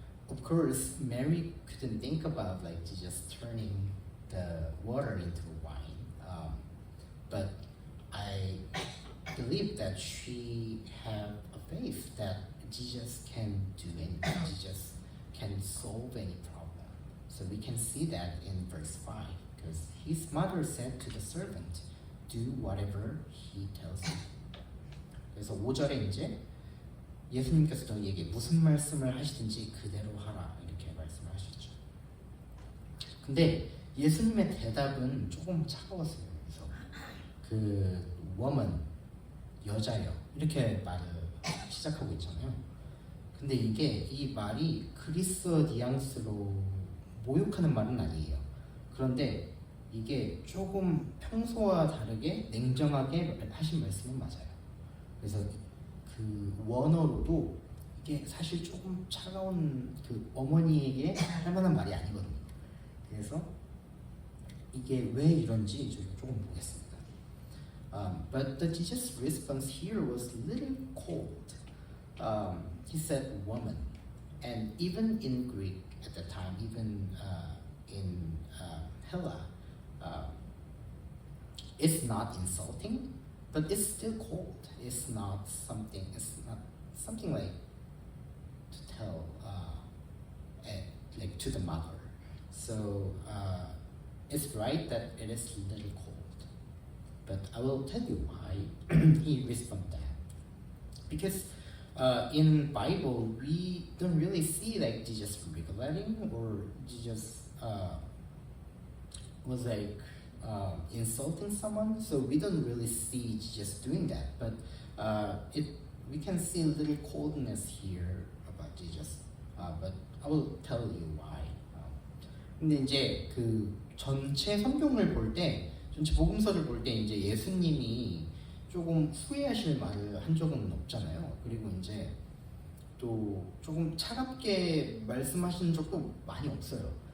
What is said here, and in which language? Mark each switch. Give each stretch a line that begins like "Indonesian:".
English: Of course, Mary couldn't think about like Jesus turning the water into wine, but I believe that she had a faith that Jesus can do anything. Jesus can solve any problem. So we can see that in verse 5, because his mother said to the servant, do whatever he tells you.
Korean: 그래서 5절에 이제 예수님께서 저희에게 무슨 말씀을 하시든지 그대로 하라 이렇게 말씀을 하셨죠. 근데 예수님의 대답은 조금 차가웠어요. 그래서 그 woman, 여자여 이렇게 말을 시작하고 있잖아요. 근데 이 말이 그리스어 뉘앙스로 모욕하는 말은 아니에요. 그런데 이게 조금 평소와 다르게 냉정하게 하신 말씀은 맞아요. 그래서 그 원어로도 이게 사실 조금 차가운 그 어머니에게 할 만한 말이 아니거든요. 그래서 이게 왜 이런지 저희가 조금 보겠습니다.
English: But the Jesus' response here was a little cold. He said woman, and even in Greek at the time, even in Hella, it's not insulting, but it's still cold. It's not something like to tell like to the mother. So it's right that it is a little cold, but I will tell you why he responded that. Because in Bible we don't really see like Jesus regulating or Jesus was like insulting someone. So we don't really see Jesus doing that. But we can see a little coldness here about Jesus. But I will tell you why.
Korean: 근데 이제 그 전체 성경을 볼 때, 전체 복음서를 볼 때 이제 예수님이 조금 후회하실 말을 한 적은 없잖아요. 그리고 이제 또 조금 차갑게 말씀하시는 적도 많이 없어요.